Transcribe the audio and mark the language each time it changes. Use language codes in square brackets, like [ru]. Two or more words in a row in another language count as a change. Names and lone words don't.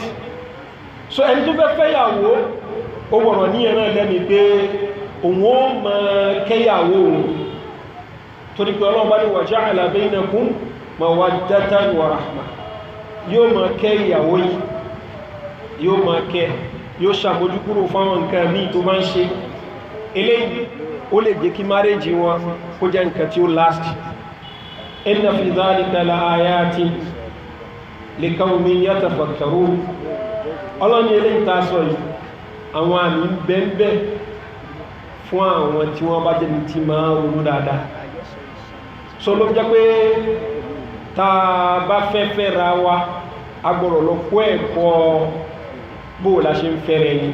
[yo] So ẹni tó fẹ́ fẹ́yàwó ó gbọ́dọ̀ ní ẹ̀rọ ẹlẹ́mi pé òun ó máa kẹ́yàwó òun, torí pé Ọlọ́run bá ní [ar] وجعل بينكم مودة ورحمة. [yo] Yóò máa kẹ́ ìyàwó yìí, yóò máa kẹ́, yóò ṣàmójúkúrò fáwọn nǹkan míì tó bá ń ṣe. Eléyìí ó lè jẹ́ kí márèjì wọn kó jẹ́ nǹkan tí ó last. [ar] إن في ذلك لآيات لقوم يتفكرون. [yo] Ọlọ́ni eléyìí tá a sọ yìí, àwọn àmì ń bẹ́ẹ̀ fún àwọn tí wọ́n bá jẹ́ ní tí máa ronú dáadáa. So ló jẹ́ pé tá bá fẹ́ ra wa agbọ́dọ̀ lọ kọ́ ẹ̀kọ́ bó la ṣe ń fẹ́rẹ̀ yìí.